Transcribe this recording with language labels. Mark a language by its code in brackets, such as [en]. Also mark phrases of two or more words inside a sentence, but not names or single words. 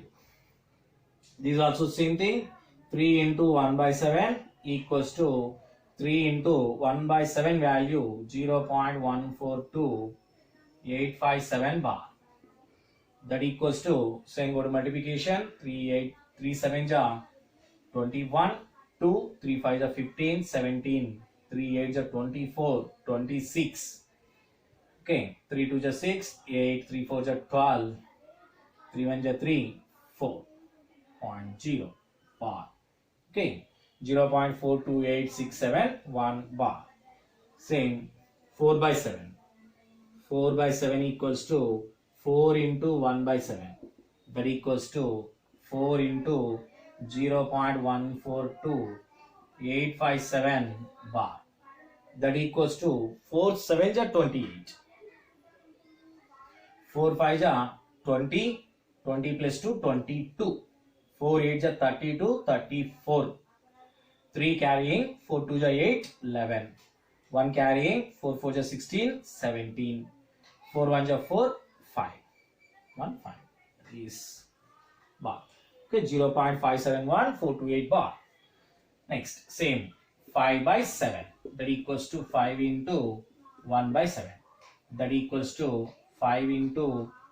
[en] This is also same thing. 3 into 1 by 7 equals to 3 into 1 by 7 value 0.142857 bar. That equals to, saying go to multiplication, 3 7 ja 21, 2 3 5 ja 15, 17, 3 8 ja 24, 26. Okay, 3 2 ja 6, 8 3 4 ja 12, 3 1 ja 3, 4.0 bar. Okay, 0.428671 bar. Same 4 by 7. 4 by 7 equals to 4 into 1 by 7. That equals to 4 into 0.142857 bar. That equals to 4 7 ja 28. 4 5 ja 20. 20 plus 2 22. 4 8 ja 32 34. 3 carrying 4 2 ja 8 11. 1 carrying, 4 4 is 16, 17. 4 1 is 4, 5. 1 5 is bar. Okay, 0.571 428 bar. Next, same 5 by 7, that equals to 5 into 1 by 7, that equals to 5 into